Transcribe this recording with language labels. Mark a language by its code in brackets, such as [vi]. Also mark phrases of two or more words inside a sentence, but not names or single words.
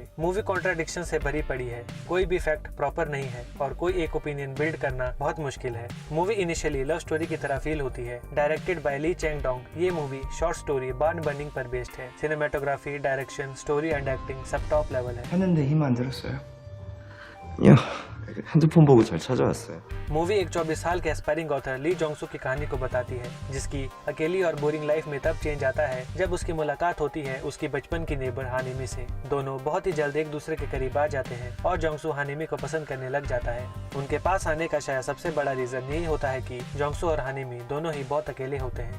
[en] movie contradiction [hi] से भरी पड़ी है, कोई भी [en] fact proper [hi] नहीं है और कोई एक [en] opinion build [hi] करना बहुत मुश्किल है। [en] movie initially love story [hi] की तरह फील होती है। [en] directed by [hi] ली चैंग डोंग, ये [en] movie short story [hi] बार्न बर्निंग पर बेस्ड है। [en] cinematography, direction, story and acting सब top level है। [ko] 했는데 힘 안 들었어요? 야, 핸드폰 보고 잘 찾아왔어요. [hi] मूवी एक 24 साल के [en] aspiring author [hi] ली जोंग सू की कहानी को बताती है, जिसकी अकेली और [en] boring life [hi] में तब चेंज आता है जब उसकी मुलाकात होती है उसकी बचपन की नेबर हानिमी से। दोनों बहुत ही जल्द एक दूसरे के करीब आ जाते हैं और जोंग सू हानिमी को पसंद करने लग जाता है। उनके पास आने का शायद सबसे बड़ा रीजन यही होता है कि जोंग सू और हानिमी दोनों ही बहुत अकेले होते हैं।